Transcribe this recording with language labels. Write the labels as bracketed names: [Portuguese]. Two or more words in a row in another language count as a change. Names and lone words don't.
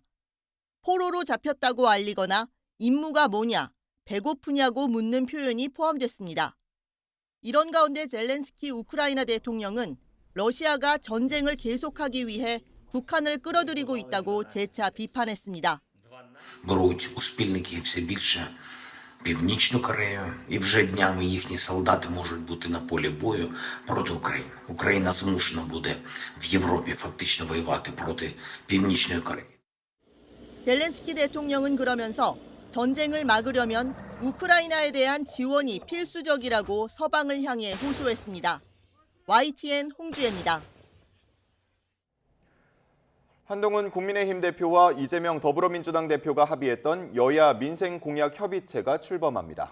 [Korean] 포로로 잡혔다고 알리거나 임무가 뭐냐, 배고프냐고 묻는 표현이 포함됐습니다. 이런 가운데 젤렌스키 우크라이나 대통령은 러시아가 전쟁을 계속하기 위해 북한을 끌어들이고 있다고 재차 비판했습니다. [Ukrainian] Беруть у спільників все більше Північну Корею, і вже днями їхні солдати можуть бути на полі бою проти України. Україна змушена буде в Європі фактично воювати проти Північної Кореї. [Korean] 젤렌스키 대통령은 그러면서 전쟁을 막으려면 우크라이나에 대한 지원이 필수적이라고 서방을 향해 호소했습니다. YTN 홍주혜입니다. 한동훈 국민의힘 대표와 이재명 더불어민주당 대표가 합의했던 여야 민생 공약 협의체가 출범합니다.